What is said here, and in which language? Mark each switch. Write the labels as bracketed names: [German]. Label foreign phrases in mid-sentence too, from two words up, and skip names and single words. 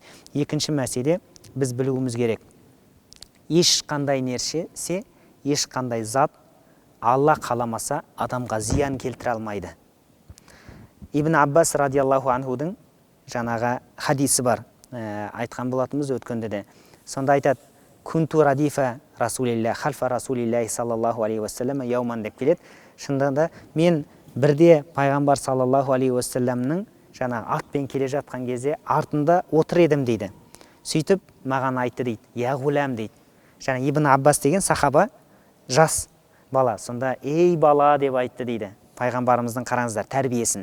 [Kazakh] Екінші мәселе, біз білуіміз керек. Ешқандай нәрсе, ешқандай зат Алла қаламаса адамға зиян келтіре алмайды. Ибн Аббас [Arabic] رضي الله عنه [Kazakh] жаңағы хадисі бар, айтқан болатынбыз өткенде де. Сонда айтады: [Arabic] «كنت رديف رسول الله، خلف رسول الله صلى الله عليه وسلم يوما» деп келеді. [Kazakh] Шындығында мен бірде пайғамбар [Arabic] صلى الله عليه وسلم [Kazakh] жаңағы атпен келе жатқан кезде артында отыр едім дейді. Сөйтіп маған айтты дейді: [Arabic] «يا غلام» [Kazakh] дейді. Жаңа Ибн Аббас деген сахаба, жас бала. Сонда «Ей бала» деп айтты дейді. Пайғамбарымыздың қараңыздар тәрбиесін.